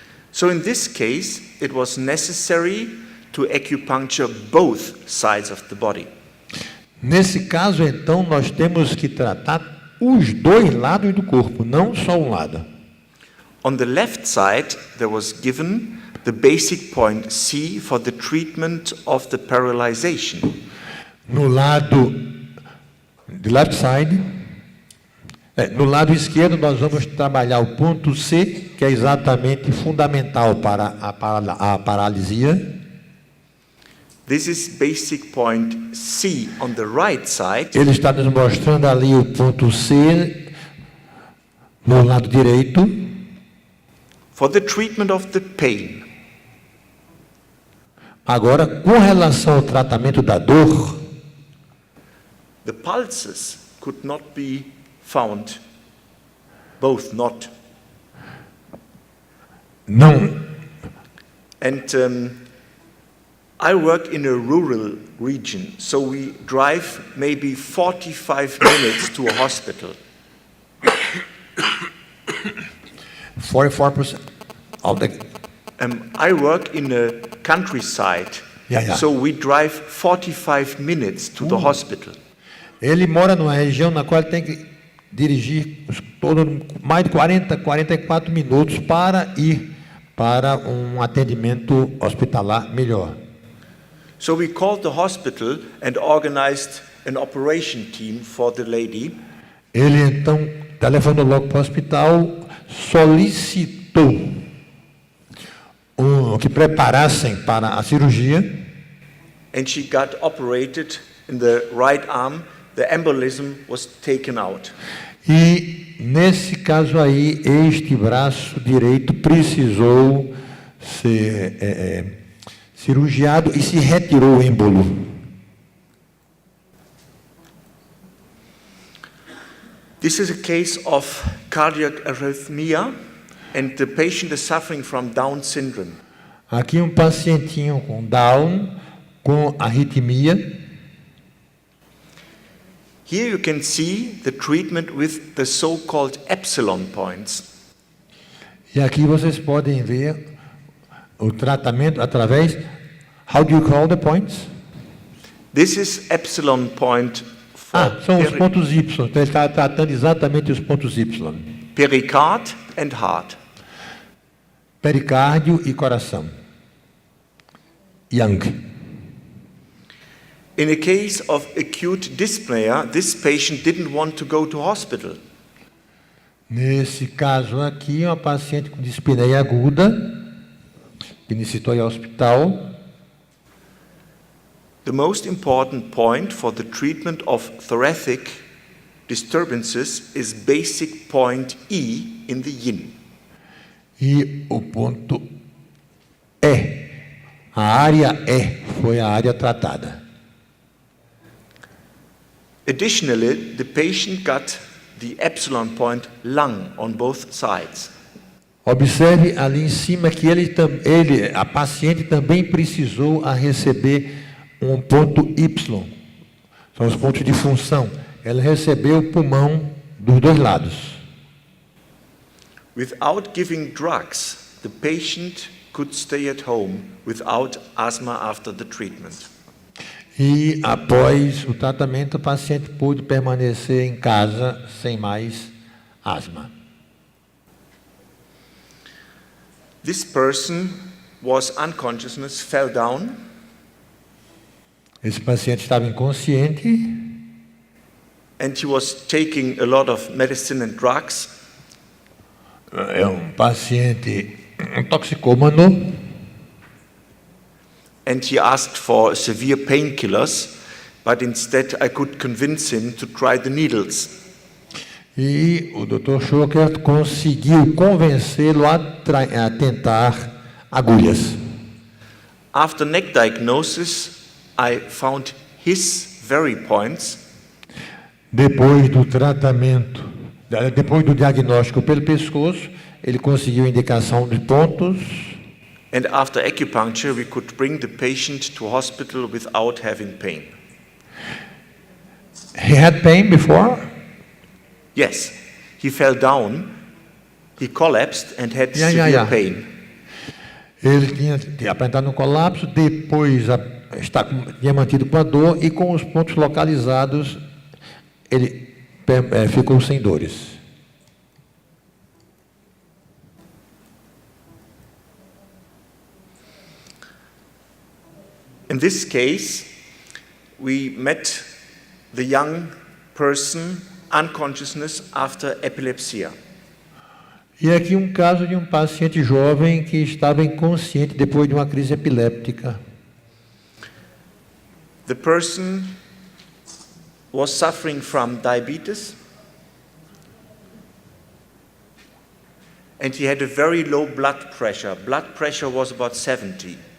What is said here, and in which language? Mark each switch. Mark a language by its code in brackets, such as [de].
[en] So in this case, it was necessary to acupuncture both sides of the body. [pt] Nesse caso, então, nós temos que tratar os dois lados do corpo, não só um lado. [en] On the left side, there was given the basic point C for the treatment of the paralyzation. [pt] No lado de [en] left side, [pt] no lado esquerdo, nós vamos trabalhar o ponto C, que é exatamente fundamental para a paralisia. [en] This is basic point C on the right side. [pt] Ele está nos mostrando ali o ponto C no lado direito. [en] For the treatment of the pain. [pt] Agora, com relação ao tratamento da dor, [en] The pulses could not be found, both not. [pt] não. [en] And I work in a rural region, so we drive maybe 45 minutes to a hospital. 44% of the I work in a countryside, Yeah. so we drive 45 minutes to the hospital. [pt] Ele mora numa região na qual ele tem que dirigir mais de 44 minutos para ir para um atendimento hospitalar melhor. [en] So we called the hospital and organized an operation team for the lady. [pt] Ele então telefonou logo para o hospital, solicitou que preparassem para a cirurgia. [en] And she got operated in the right arm. The embolism was taken out. [pt] E nesse caso aí, este braço direito precisou ser cirurgiado e se retirou o êmbolo. [en] This is a case of cardiac arrhythmia, and the patient is suffering from Down syndrome. [pt] Aqui um pacientinho com Down, com arritmia. [en] Here you can see the treatment with the so-called epsilon points. [pt] E aqui vocês podem ver o tratamento através. [en] How do you call the points? This is epsilon point for [pt] São os pontos Y. Então ele está tratando exatamente os pontos Y. [en] pericard and heart. [pt] Pericárdio e coração. Young. [en] In a case of acute dyspnea, this patient didn't want to go to hospital. [pt] Nesse caso aqui, uma paciente com dispneia aguda, que necessitou ir ao hospital. [en] The most important point for the treatment of thoracic disturbances is basic point E in the yin. [pt] E o ponto E, a área E, foi a área tratada. [en] Additionally, the patient got the epsilon point lung on both sides. [pt] Observe ali em cima que a paciente também precisou receber um ponto Y. São os pontos de função. Ela recebeu o pulmão dos dois lados. [en] Without giving drugs, the patient could stay at home without asthma after the treatment. [pt] E após o tratamento, o paciente pôde permanecer em casa sem mais asma. [en] This person was unconscious, fell down, [pt] Esse paciente estava inconsciente [en] and he was taking a lot of medicine and drugs. [pt] é um paciente toxicômano [en] And he asked for severe painkillers, but instead I could convince him to try the needles. [pt] e o Dr. Schocker conseguiu convencê-lo a tentar agulhas. [en] After neck diagnosis, I found his very points, [pt] Depois do tratamento, depois do diagnóstico pelo pescoço, ele conseguiu a indicação de pontos. [en] and after acupuncture we could bring the patient to hospital without having pain. He had pain before. Yes, he fell down, he collapsed and had Yeah, severe yeah. pain. [pt] Ele tinha apresentado um colapso, depois tinha mantido com a dor e com os pontos localizados, ele ficou sem dores. [en] In this case, we met the young person unconsciousness after epilepsy. [pt] E aqui um caso de um paciente jovem que estava inconsciente depois de uma crise epiléptica. [en] The person was suffering from diabetes and he had a very low blood pressure. Blood pressure was about 70.